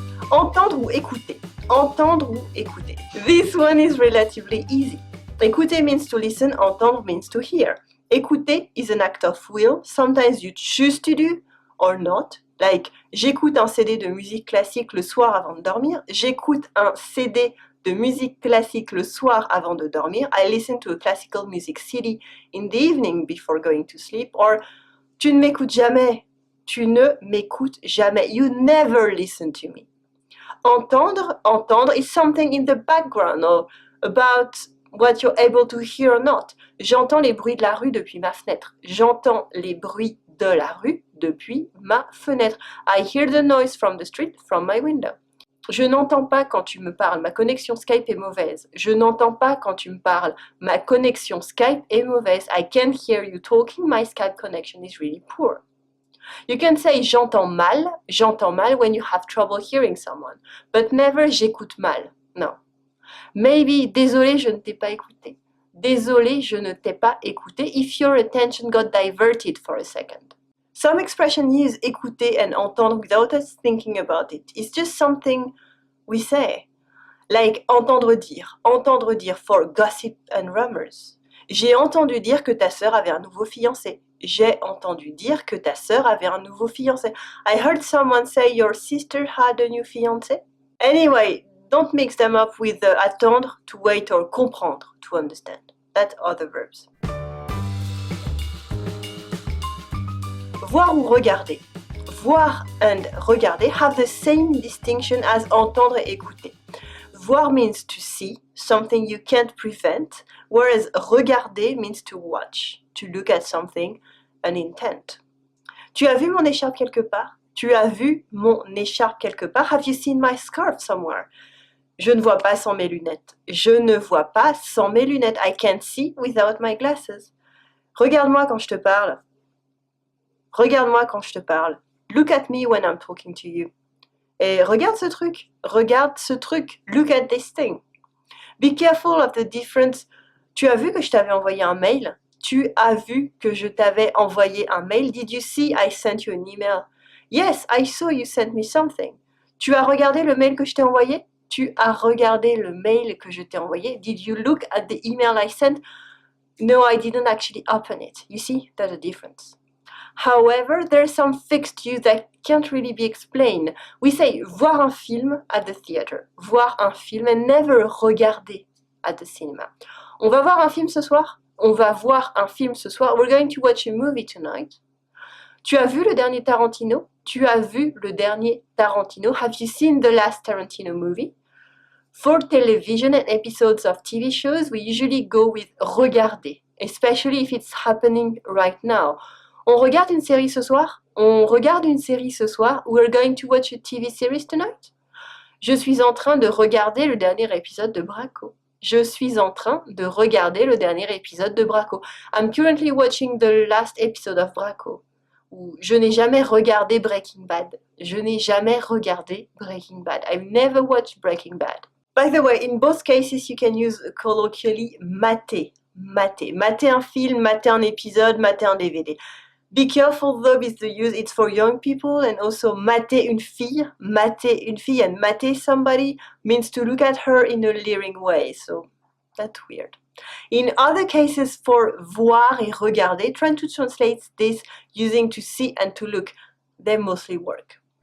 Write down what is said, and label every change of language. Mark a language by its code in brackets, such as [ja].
[fr] Entendre ou écouter. Entendre ou écouter. [en] This one is relatively easy. Écouter means to listen, entendre means to hear. Écouter is an act of will. Sometimes you choose to do or not. [fr] Like, j'écoute un CD de musique classique le soir avant de dormir. J'écoute un CD de musique classique le soir avant de dormir. [en] I listen to a classical music CD in the evening before going to sleep. [fr] Or, tu ne m'écoutes jamais. Tu ne m'écoutes jamais. [en] You never listen to me. Entendre is something in the background or about what you're able to hear or not. [fr] J'entends les bruits de la rue depuis ma fenêtre. J'entends les bruits de la rue depuis ma fenêtre. [en] I hear the noise from the street from my window. [fr] Je n'entends pas quand tu me parles, ma connexion Skype est mauvaise. Je n'entends pas quand tu me parles, ma connexion Skype est mauvaise. [en] I can't hear you talking, my Skype connection is really poor. You can say [fr] j'entends mal [en] when you have trouble hearing someone, but never [fr] j'écoute mal. [en] No. [fr] Maybe désolé, je ne t'ai pas écouté. Désolé, je ne t'ai pas écouté [en] if your attention got diverted for a second. Some expressions use écouter and entendre without us thinking about it. It's just something we say. Like [fr] entendre dire [en] for gossip and rumors. [fr] J'ai entendu dire que ta sœur avait un nouveau fiancé. J'ai entendu dire que ta sœur avait un nouveau fiancé. [en] I heard someone say your sister had a new fiancé. Anyway, don't mix them up with the attendre, to wait, or comprendre, to understand. That's other verbs. [fr] Voir ou regarder. Voir and regarder [en] have the same distinction as [fr] entendre et écouter. [en] Voir means to see, something you can't prevent, whereas regarder means to watch, to look at something, an intent. [fr] Tu as vu mon écharpe quelque part? Tu as vu mon écharpe quelque part? [en] Have you seen my scarf somewhere? [fr] Je ne vois pas sans mes lunettes. Je ne vois pas sans mes lunettes. [en] I can't see without my glasses. [fr] Regarde-moi quand je te parle. Regarde-moi quand je te parle. [en] Look at me when I'm talking to you. [fr] Et regarde ce truc. Regarde ce truc. [en] Look at this thing. Be careful of the difference. [fr] Tu as vu que je t'avais envoyé un mail? Tu as vu que je t'avais envoyé un mail? [en] Did you see I sent you an email? Yes, I saw you sent me something. [fr] Tu as regardé le mail que je t'ai envoyé? Tu as regardé le mail que je t'ai envoyé? [en] Did you look at the email I sent? No, I didn't actually open it. You see, there's a difference. However, there's some fixed use that can't really be explained. We say [fr] voir un film [en] at the theater. Voir un film and never regarder at the cinema. [fr] On va voir un film ce soir? On va voir un film ce soir. [en] We're going to watch a movie tonight. [fr] Tu as vu le dernier Tarantino? Tu as vu le dernier Tarantino? [en] Have you seen the last Tarantino movie? For television and episodes of TV shows, we usually go with regarder, especially if it's happening right now. [fr] On regarde une série ce soir? On regarde une série ce soir? [en] We're going to watch a TV series tonight? [fr] Je suis en train de regarder le dernier épisode de Braco. Je suis en train de regarder le dernier épisode de Braco. [en] I'm currently watching the last episode of Braco. [fr] Ou je n'ai jamais regardé Breaking Bad. Je n'ai jamais regardé Breaking Bad. [en] I've never watched Breaking Bad. By the way, in both cases you can use colloquially mater. [fr] Mater. Mater un film, mater un épisode, mater un DVD. [en] Be careful though with the use, it's for young people, and also [fr] mater une fille, [en] and mater somebody means to look at her in a leering way, so that's weird. In other cases, for [fr] voir et regarder, [en] trying to translate this using to see and to look, they mostly work.